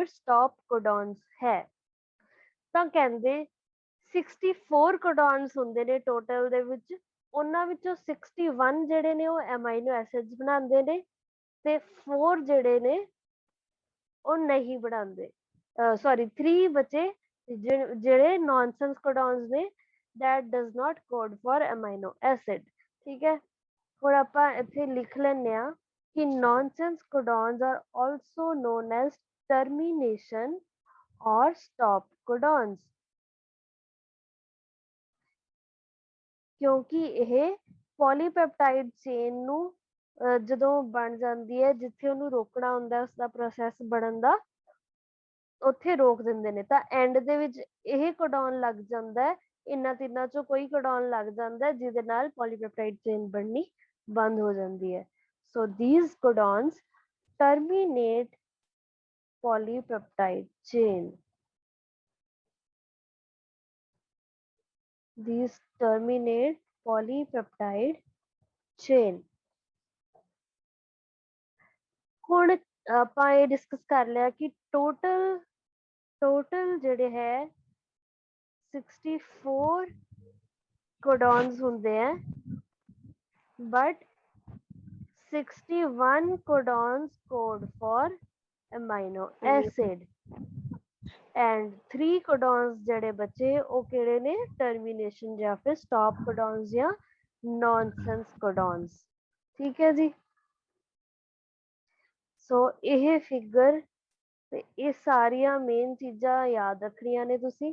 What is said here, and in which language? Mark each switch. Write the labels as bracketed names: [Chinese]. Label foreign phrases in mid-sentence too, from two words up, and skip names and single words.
[English] stop codons [Punjabi] ਹੈ ਤਾਂ ਕਹਿੰਦੇ 64 ਕੋਡਨਸ ਹੁੰਦੇ ਨੇ ਟੋਟਲ ਦੇ ਵਿੱਚ ਉਹਨਾਂ ਵਿੱਚੋਂ 61 ਜਿਹੜੇ ਨੇ ਉਹ [English] amino acids [Punjabi] ਬਣਾਉਂਦੇ ਨੇ ਤੇ 4 ਜਿਹੜੇ ਨੇ ਉਹ ਨਹੀਂ ਬਣਾਉਂਦੇ ਸੌਰੀ 3 ਬਚੇ ਜਿਹੜੇ [English] nonsense codons [Punjabi] ਨੇ [English] that does not code for amino acid [Punjabi] ਠੀਕ ਹੈ ਹੁਣ ਆਪਾਂ ਇੱਥੇ ਲਿਖ ਲੈਂਦੇ ਆ ਕਿ [English] nonsense codons are also known as termination or stop codons [Punjabi] ਕਿਉਂਕਿ ਇਹ [English] polypeptide chain [Punjabi] ਨੂੰ ਜਦੋਂ ਬਣ ਜਾਂਦੀ ਹੈ ਜਿੱਥੇ ਉਹਨੂੰ ਰੋਕਣਾ ਹੁੰਦਾ ਉਸਦਾ ਪ੍ਰੋਸੈਸ ਬਣਨ ਦਾ ਉੱਥੇ ਰੋਕ ਦਿੰਦੇ ਨੇ, ਤਾਂ ਐਂਡ ਦੇ ਵਿੱਚ ਇਹ ਕੋਡੋਨ ਲੱਗ ਜਾਂਦਾ ਹੈ, ਇਹਨਾਂ ਤਿੰਨਾਂ ਚੋਂ ਕੋਈ ਕੋਡੋਨ ਲੱਗ ਜਾਂਦਾ ਹੈ ਜਿਹਦੇ ਨਾਲ [English] polypeptide chain [Punjabi] ਬਣਨੀ ਬੰਦ ਹੋ ਜਾਂਦੀ ਹੈ। [English] ਸੋ these codons terminate polypeptide chain. These terminate polypeptide chain. [Punjabi] ਹੁਣ ਆਪਾਂ ਇਹ ਡਿਸਕਸ ਕਰ ਲਿਆ ਕਿ ਟੋਟਲ ਜਿਹੜੇ ਹੈ 64 ਕੋਡੋਨਸ ਹੁੰਦੇ ਹੈ, [English] but 61 codons code for amino acid and 3 codons [Punjabi] ਜਿਹੜੇ ਬਚੇ ਉਹ ਕਿਹੜੇ ਨੇ, [English] ਟਰਮੀਨੇਸ਼ਨ [Punjabi] ਜਾਂ ਫਿਰ [English] ਸਟਾਪ codons ਜਾਂ ਨੌਨਸੈਂਸ codons। [Punjabi] ਠੀਕ ਹੈ ਜੀ। ਸੋ ਇਹ ਫਿਗਰ ਤੇ ਇਹ ਸਾਰੀਆਂ ਮੇਨ ਚੀਜ਼ਾਂ ਯਾਦ ਰੱਖਣੀਆਂ ਨੇ ਤੁਸੀਂ।